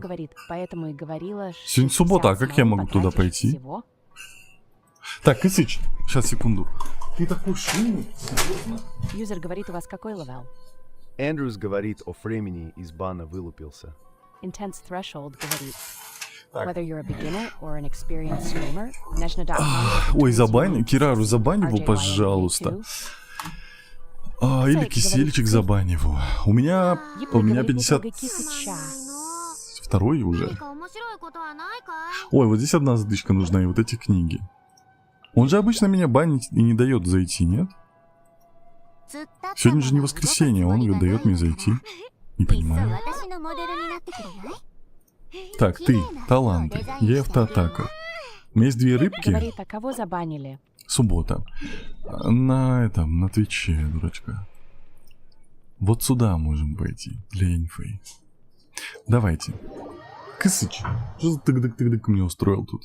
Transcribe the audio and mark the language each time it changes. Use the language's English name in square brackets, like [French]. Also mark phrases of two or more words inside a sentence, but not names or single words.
[Russian] говорит, поэтому и говорила... Сегодня суббота, а как я могу туда потратишь пойти? всего. Так, Исыч, сейчас, секунду. Ты такой шумный, серьезно? Юзер говорит, у вас какой левел? Эндрюс говорит, о Фремени из бана вылупился. Intense Threshold говорит, Так. [English] whether you're a beginner or an experienced streamer, Nezhna.com... [Russian] Ой, забань, Кирару, забань его, пожалуйста. Или кисельчик забань его. У меня 50... Второй уже. Ой, вот здесь одна задычка нужна, и вот эти книги. Он же обычно меня банит и не дает зайти, нет? Сегодня же не воскресенье, он дает мне зайти. Не [Japanese] いっそ [Russian] понимаю. [Japanese] 私のモデルになってくれない？ [Russian] Так, ты, таланты. Я автоатака. У меня есть 2 рыбки. Говорит, а кого забанили? Суббота. На Твиче, дурачка. Вот сюда можем пойти, для инфы. Давайте. Кысыч, что за тык-дык-тык-дык мне устроил тут?